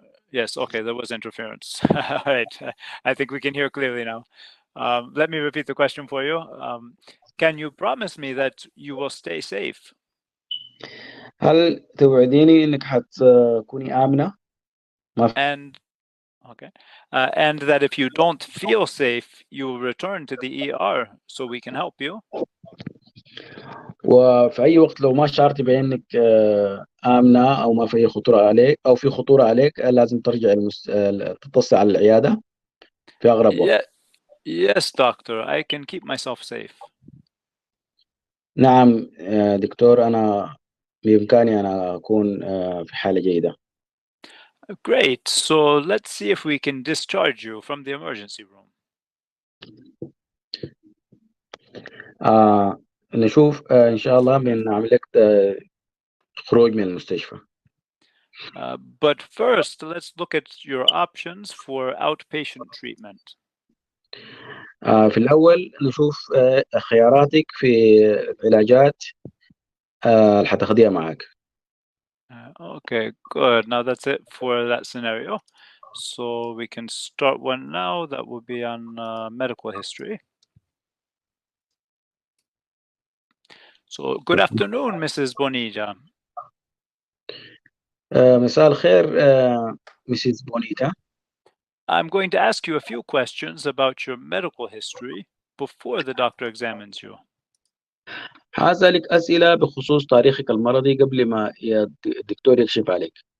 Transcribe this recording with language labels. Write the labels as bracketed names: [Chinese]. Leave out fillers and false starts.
[English] Yes, okay, there was interference. All right, I think we can hear clearly now. Let me repeat the question for you. Can you promise me that you will stay safe? [Arabic] هل توعديني انك حتكوني آمنة؟ [English] And okay, and that if you don't feel safe, you will return to the ER so we can help you. [Arabic] وفي أي وقت لو ما شعرتي بأنك آمنة أو ما في خطورة عليك أو في خطورة عليك لازم ترجع تتصل على العيادة في أقرب وقت. [English] Yes, doctor, I can keep myself safe. [Arabic] نعم دكتور، أنا بإمكاني أنا أكون في حالة جيدة. [English] Great. So let's see if we can discharge you from the emergency room. [Arabic] نشوف إن شاء الله بنعمل لك خروج من المستشفى. [English] But first, let's look at your options for outpatient treatment. [Arabic] في الأول نشوف خياراتك في العلاجات اللي حتاخديها معاك. [English] Okay, good. Now that's it for that scenario. So we can start one now that will be on medical history. So good afternoon, Mrs. Bonilla. [Arabic] مساء الخير Mrs. [English] Bonita. I'm going to ask you a few questions about your medical history before the doctor examines you. [Arabic] هسألك أسئلة بخصوص تاريخك المرضي قبل ما الدكتور يكشف عليك.